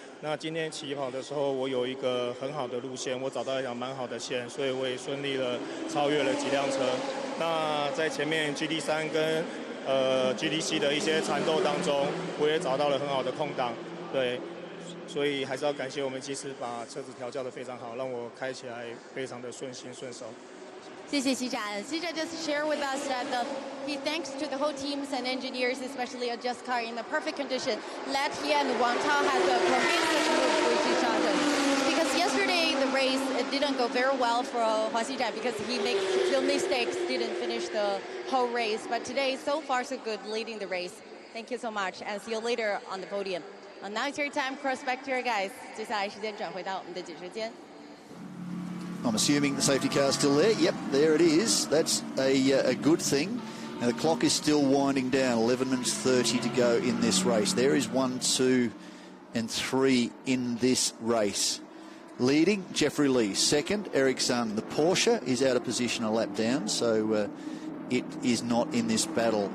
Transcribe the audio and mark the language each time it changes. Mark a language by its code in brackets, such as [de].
[zh] 那今天起跑的时候，我有一个很好的路线，我找到一条蛮好的线，所以我也顺利的超越了几辆车。那在前面 GT3 跟GTC 的一些缠斗当中，我也找到了很好的空档，对，所以还是要感谢我们技师把车子调教得非常好，让我开起来非常的顺心顺手。谢谢西展。 [en] 西展 just share with us that he thanks to the whole teams and engineers, especially a Just Car in the perfect condition, let he and Wang Tao have a cohesive move with each other. Because yesterday the race it didn't go very well for Huang Xizhan because he made few mistakes, didn't finish the whole race. But today so far so good, leading the race. Thank you so much, and see you later on the podium. Now it's your time, cross back to your guys. [zh] 接下来时间转回到我们的解说间。 [en] I'm assuming the safety car is still there. Yep, there it is. That's a good thing. Now the clock is still winding down. 11 minutes 30 to go in this race. There is 1, 2, and 3 in this race. Leading, Jeffrey Lee. Second, Eric Sung. The Porsche is out of position a lap down, so it is not in this battle.